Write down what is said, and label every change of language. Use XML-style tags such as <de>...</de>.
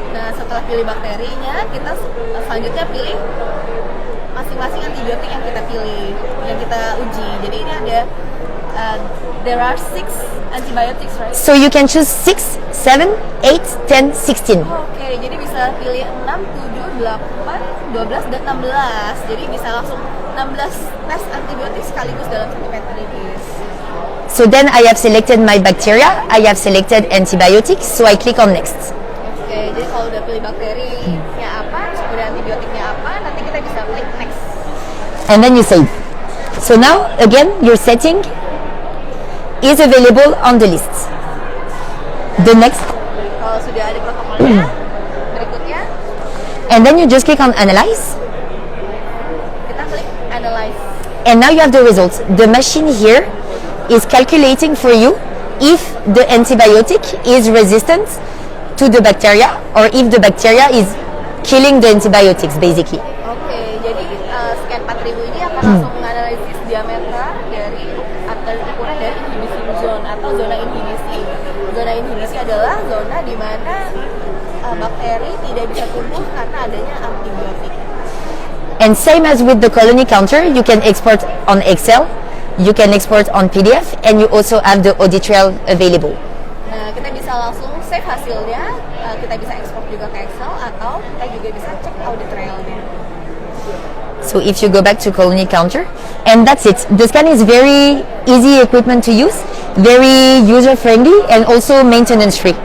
<id>Nah, setelah pilih bakterinya, kita selanjutnya pilih masing-masing antibiotik yang kita pilih, yang kita uji. Jadi ini ada</id> <en>there are 6 antibiotics, right? So you can choose 6, 7, 8, 10, 16.</en> <id>Oke, jadi bisa pilih 6, 7, 8, 12, dan 16. Jadi bisa langsung 16 tes antibiotik sekaligus dalam satu metode disk.</id> <en>So then I have selected my bacteria, I have selected antibiotics, so I click on next.</en> <id>Oke, jadi kalau udah pilih bakterinya apa, kemudian antibiotiknya apa, nanti kita bisa klik next.</id> <en>And then you save. So now again your setting is available on the list. The next,</en> <id>Kalau sudah ada protokolnya, berikutnya</id> <en>and then you just click on analyze,</en> <id>kita klik analyze.</id> <en>and now you have the results. The machine here is calculating for you if the antibiotic is resistant to the bacteria or if the bacteria is killing the antibiotics basically.</en> <id>Oke, jadi scan 4000 ini akan langsung menganalisis diameter dari atau ukuran dari inhibition zone atau zona inhibisi. Zona inhibisi adalah zona di mana bakteri tidak bisa tumbuh karena adanya antibiotik.</id> <en>And same as with the colony counter, you can export on Excel, you can export on PDF, and you also have the audit trail available.</en> <id>Nah, kita bisa langsung save hasilnya, kita bisa ekspor juga ke Excel atau kita juga bisa cek audit trailnya.</id> <en>So if you go back to colony counter, and that's it. The scan is very easy equipment to use, very user friendly, and also maintenance free.</en>